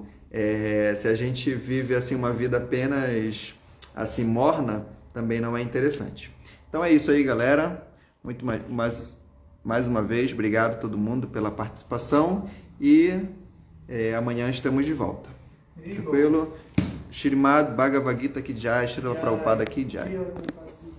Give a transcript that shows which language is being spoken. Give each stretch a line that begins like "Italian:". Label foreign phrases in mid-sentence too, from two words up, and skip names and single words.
Portuguese: Se a gente vive assim, uma vida apenas assim, morna, também não é interessante. Então é isso aí, galera. Muito mais uma vez, obrigado a todo mundo pela participação e... amanhã estamos de volta. Tranquilo?
Hindi: Shrimad Bhagavad Gita Ki Jai, Srila Prabhupada Ki Jai.